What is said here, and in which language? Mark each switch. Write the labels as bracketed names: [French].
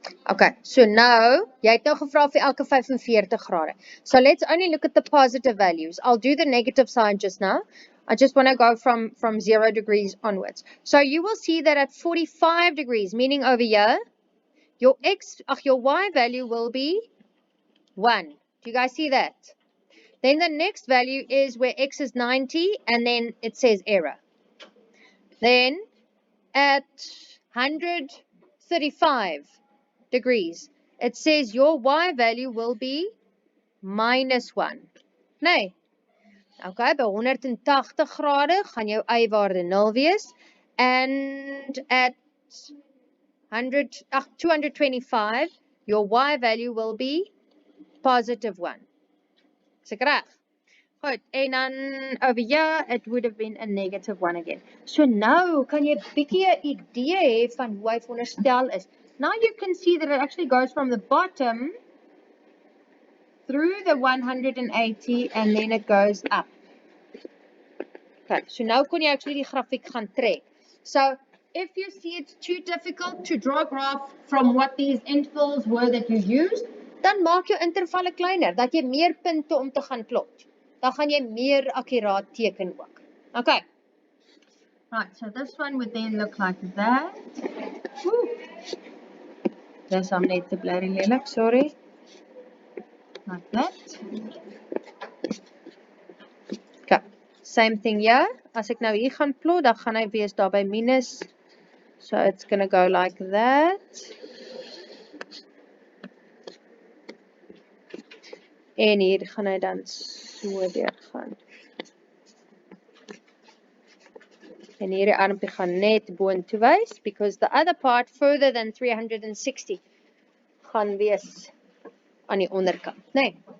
[Afrikaans] Okay, so now, jy het nou gevra vir elke 45 grade. [English] So let's only look at the positive values. I'll do the negative sign just now. I just want to go from 0 degrees onwards. So you will see that at 45 degrees, meaning over here, your y value will be 1. Do you guys see that? Then the next value is where x is 90, and then it says error. Then at 135 degrees, it says your y value will be minus 1. Nee. [Afrikaans] Okay, by 180 grade gaan jou y-waarde 0 wees. [English] And at 225, your y value will be positive 1. [Afrikaans] Is ek reg? Goed, en dan [English] over here, it would have been a negative 1 again. So now, [Afrikaans] kan jy 'n bietjie 'n idee hê van hoe hy veronderstel is. [English] Now you can see that it actually goes from the bottom through the 180 and then it goes up. [Afrikaans] Okay, so now kan jy actually die grafiek gaan trek. [English] So if you see it's too difficult to draw a graph from what these intervals were that you used, [Afrikaans] dan maak jou intervalle kleiner, dat jy meer punte om te gaan plot. Dan gaan jy meer akkuraat teken ook. [English] Okay. Right, so this one would then look like that. [Afrikaans] Woo. Dis am net te bly lelik, sorry. [English] Like that. Okay, same thing here. [Afrikaans] As ek nou hier gaan plot, dan gaan hy wees daar by minus. [English] So it's going to go like that. [Afrikaans] En hier gaan hy dan so deur gaan. En hierdie armpie gaan net boontoe wys, [English] because the other part further than 360 [Afrikaans] gaan wees aan die onderkant, nee.